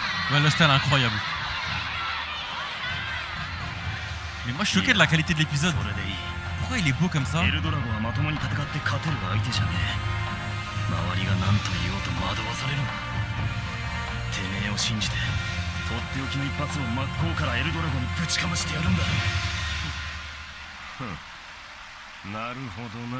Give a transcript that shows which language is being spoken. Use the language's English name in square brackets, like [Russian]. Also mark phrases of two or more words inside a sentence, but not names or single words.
[French] Ouais, le style incroyable. Mais moi je suis choqué de la qualité de l'épisode. Pourquoi il est beau comme ça? [Japanese] エルドラゴはまともに戦って勝てる相手じゃねえ。周りが何と言おうと惑わされるな。てめえを信じてとっておきの一発を真っ向からエルドラゴにぶちかましてやるんだ。なるほどな。